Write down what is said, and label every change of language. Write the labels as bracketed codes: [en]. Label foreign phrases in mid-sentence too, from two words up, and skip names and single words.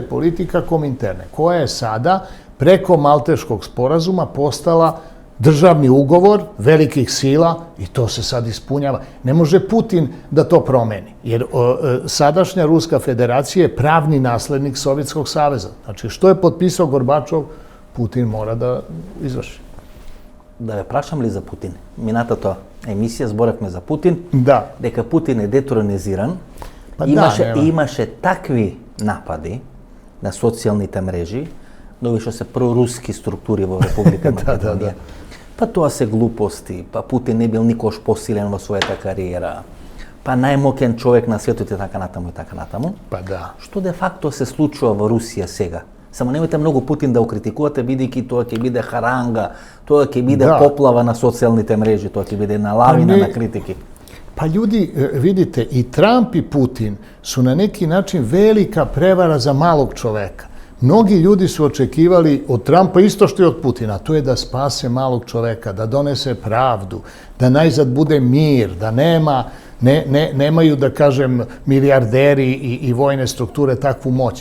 [sr] politika Kominterne, koja je sada preko Malteškog sporazuma postala državni ugovor velikih sila i to se sad ispunjava. Ne može Putin da to promeni, jer sadašnja Ruska federacija je pravni naslednik Sovjetskog saveza. Znači, što je potpisao Gorbačov, Putin mora da izvrši. [mk] Да ве прашам ли за Putin? Мината тоа емисија зборевме за Путин, Да. дека Путин е детронизиран. Па имаше такви напади на социјалните мрежи, но што се проруски структури во Република Македонија. Па тоа се глупости, па Путин не бил никош посилен во својата кариера, па најмокен човек на светот и така натаму. Па да. Што де факто се случува во Русија сега? Само немојте многу Путин да го критикувате, бидејќи тоа ќе биде харанга, тоа ќе биде поплава на социјалните мрежи, тоа ќе биде една лавина на критики. [sr] Pa ljudi, vidite, i Trump i Putin su na neki način velika prevara za malog čoveka. Mnogi ljudi su očekivali od Trumpa isto što i od Putina, to je da spase malog čoveka, da donese pravdu, da najzad bude mir, da nemaju, da kažem, milijarderi i vojne strukture takvu moć.